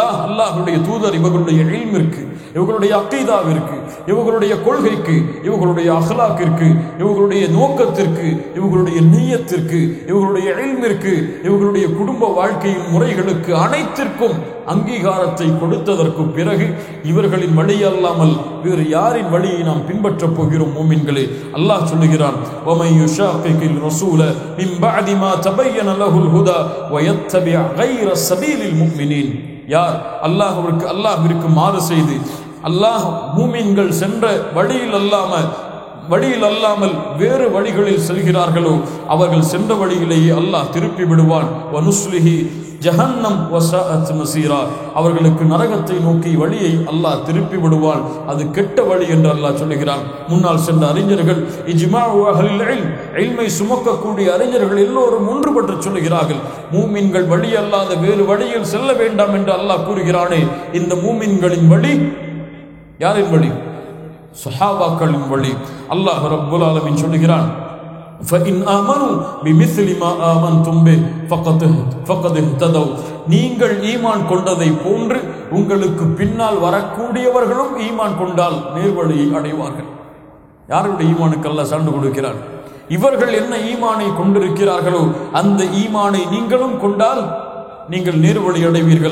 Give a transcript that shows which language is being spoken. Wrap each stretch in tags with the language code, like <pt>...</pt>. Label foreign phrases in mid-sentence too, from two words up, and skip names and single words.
<ta>அல்லாஹ்வுடைய தூதர் இவர்களுடைய இல்மிற்கு, இவர்களுடைய அக்கீதாவிற்கு, இவர்களுடைய கொள்கைக்கு, இவர்களுடைய அஹ்லாக்கிற்கு, இவர்களுடைய நோக்கத்திற்கு, இவர்களுடைய நிய்யத்திற்கு, இவர்களுடைய இல்மிற்கு, இவர்களுடைய குடும்ப வாழ்க்கையின் முறைகளுக்கு அனைத்திற்கும் அங்கீகாரத்தை கொடுத்ததற்கு பிறகு இவர்களின் வழி அல்லாமல் வேறு யாரின் வழியை நாம் பின்பற்றப் போகிறோம்? மூமின்களே, அல்லாஹ் சொல்லுகிறான்,</ta> <ar>وَمَن يُشَاقِقِ الرَّسُولَ مِن بَعْدِ مَا تَبَيَّنَ لَهُ الْهُدَى وَيَتَّبِعْ غَيْرَ سَبِيلِ الْمُؤْمِنِينَ.</ar> <ta>யார் அல்லாஹ்விற்கு மாறு செய்து மூமின்கள் சென்ற வழியில் அல்லாமல் வேறு வழிகளில் செல்கிறார்களோ அவர்கள் சென்ற வழியிலேயே அல்லாஹ் திருப்பி விடுவான்.</ta> <ar>ونصله جهنم وساءت مصيرا,</ar> <ta>அவர்களுக்கு நரகத்தை நோக்கி வழியை அல்லாஹ் திருப்பி விடுவான், அது கெட்ட வழி என்று அல்லாஹ் சொல்லுகிறான். முன்னால் சென்ற அறிஞர்கள்,</ta> <ar>إجماع أهل العلم,</ar> <ta>இல்மை சுமக்கக்கூடிய அறிஞர்கள் எல்லோரும் ஒன்றுபட்டு சொல்லுகிறார்கள், மூமின்கள் வழி அல்லாத வேறு வழியில் செல்ல வேண்டாம் என்று அல்லாஹ் கூறுகிறானே, இந்த மூமின்களின் வழி யாரின் வழி? சஹாபாக்களின் வழி.</ta> <ar>الله رب العالمين</ar> <ta>சொல்லுகிறான்,</ta> <ar>فَإِنْ آمَنُوا بِمِثْلِ مَا آمَنْتُمْ بِهِ فَقَدِ اهْتَدَوْا.</ar> <ta>நீங்கள் ஈமான் கொண்டதை போன்று உங்களுக்கு பின்னால் வரக்கூடியவர்களும் ஈமான் கொண்டால் நேர்வழியை அடைவார்கள். யாருடைய ஈமானுக்கு அல்லாஹ் சான்று கொடுக்கிறார்? இவர்கள் என்ன ஈமானை கொண்டிருக்கிறார்களோ அந்த ஈமானை நீங்களும் கொண்டால் நீங்கள் நேர்வழி அடைவீர்கள்.</ta>